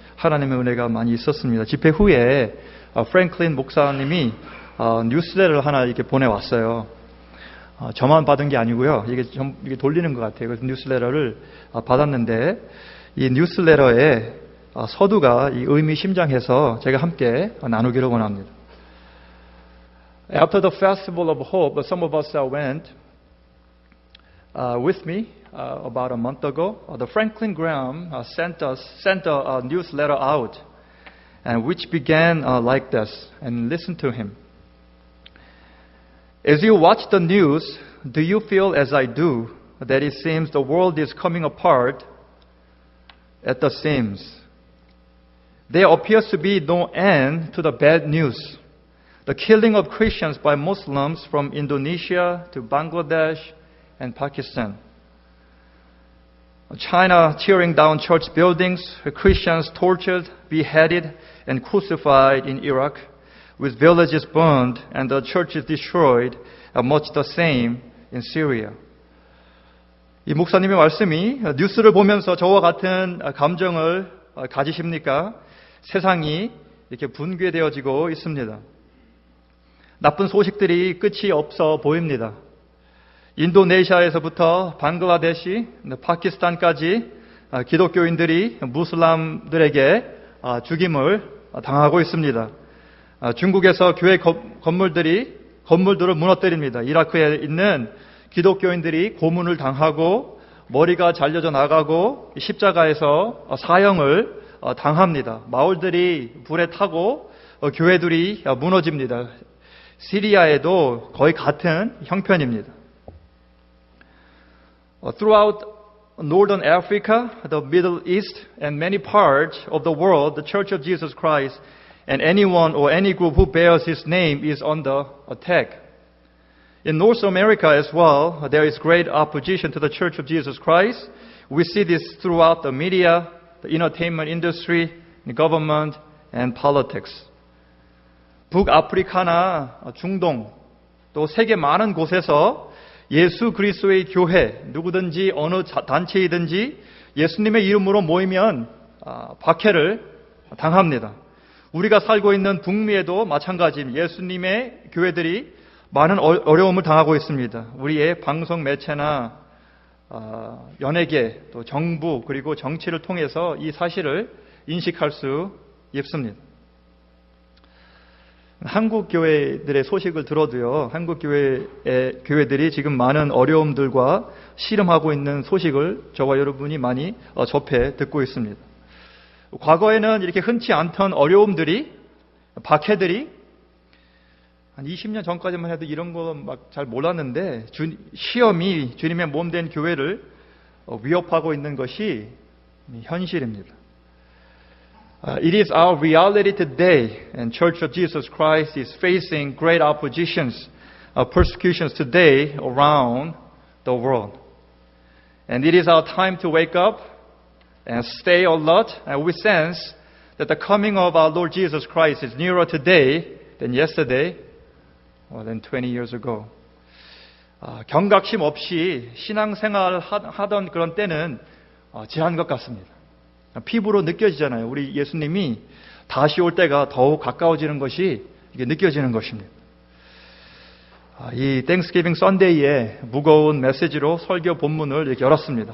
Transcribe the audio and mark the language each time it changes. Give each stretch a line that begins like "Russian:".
Korean: 하나님의 은혜가 많이 있었습니다. 집회 후에 프랭클린 목사님이 뉴스레터를 하나 이렇게 보내왔어요. 저만 받은 게 아니고요. 이게 돌리는 것 같아요. 그래서 뉴스레터를 받았는데 이 뉴스레터의 서두가 이 의미심장해서 제가 함께 나누기를 원합니다.
English: After the Festival of Hope, some of us went with me about a month ago. The Franklin Graham sent a newsletter out, and which began like this. And listen to him. As you watch the news, do you feel as I do, that it seems the world is coming apart at the seams? There appears to be no end to the bad news. The killing of Christians by Muslims from Indonesia to Bangladesh and Pakistan. China tearing down church buildings, Christians tortured, beheaded, and crucified in Iraq, with villages burned and the churches destroyed, much the same in Syria.
Korean: 이 목사님의 말씀이 뉴스를 보면서 저와 같은 감정을 가지십니까? 세상이 이렇게 붕괴되어지고 있습니다. 나쁜 소식들이 끝이 없어 보입니다. 인도네시아에서부터 방글라데시, 파키스탄까지 기독교인들이 무슬람들에게 죽임을 당하고 있습니다. 중국에서 교회 건물들을 무너뜨립니다. 이라크에 있는 기독교인들이 고문을 당하고 머리가 잘려져 나가고 십자가에서 사형을 당합니다. 마을들이 불에 타고 교회들이 무너집니다. 시리아에도 거의 같은 형편입니다.
English: Throughout Northern Africa, the Middle East, and many parts of the world, the Church of Jesus Christ and anyone or any group who bears His name is under attack. In North America as well, there is great opposition to the Church of Jesus Christ. We see this throughout the media, the entertainment industry, the government, and politics.
Korean: 북아프리카나 중동, 또 세계 많은 곳에서 예수 그리스도의 교회, 누구든지 어느 단체이든지 예수님의 이름으로 모이면 박해를 당합니다. 우리가 살고 있는 북미에도 마찬가지입니다. 예수님의 교회들이 많은 어려움을 당하고 있습니다. 우리의 방송 매체나 연예계, 또 정부 그리고 정치를 통해서 이 사실을 인식할 수 있습니다. 한국 교회들의 소식을 들어도요, 한국 교회들이 지금 많은 어려움들과 씨름하고 있는 소식을 저와 여러분이 많이 접해 듣고 있습니다. 과거에는 이렇게 흔치 않던 어려움들이, 박해들이 한 20년 전까지만 해도 이런 거 막 잘 몰랐는데 시험이 주님의 몸된 교회를 위협하고 있는 것이 현실입니다.
English: It is our reality today, and Church of Jesus Christ is facing great oppositions, persecutions today around the world. And it is our time to wake up and stay alert, and we sense that the coming of our Lord Jesus Christ is nearer today than yesterday or than 20 years ago.
Korean: 경각심 없이 신앙생활 하던 그런 때는 지난 것 같습니다. 피부로 느껴지잖아요. 우리 예수님이 다시 올 때가 더욱 가까워지는 것이 이게 느껴지는 것입니다. 이 땡스기빙 썬데이에 무거운 메시지로 설교 본문을 이렇게 열었습니다.